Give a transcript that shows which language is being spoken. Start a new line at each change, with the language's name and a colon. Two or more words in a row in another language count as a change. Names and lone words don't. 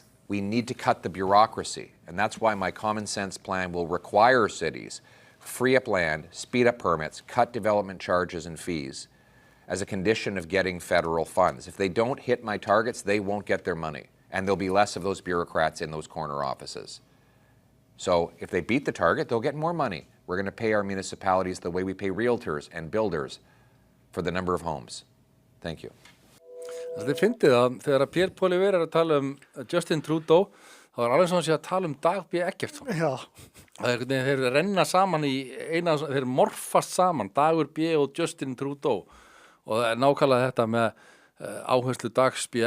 English: We need to cut the bureaucracy, and that's why my common sense plan will require cities free up land, speed up permits, cut development charges and fees, as a condition of getting federal funds. If they don't hit my targets, they won't get their money. And there'll be less of those bureaucrats in those corner offices. So if they beat the target, they'll get more money. We're going to pay our municipalities the way we pay realtors and builders for the number of homes. Thank you.
Icelandic: Þið fyndið að þegar að Pierre Poilievre að tala Justin Trudeau, þá alveg svona að tala Dag B. Eggertsson. Já. Þeir renna saman í þeir morfast saman, Dagur B. og Justin Trudeau. Og það nákvæmlega þetta með áherslu Dags B.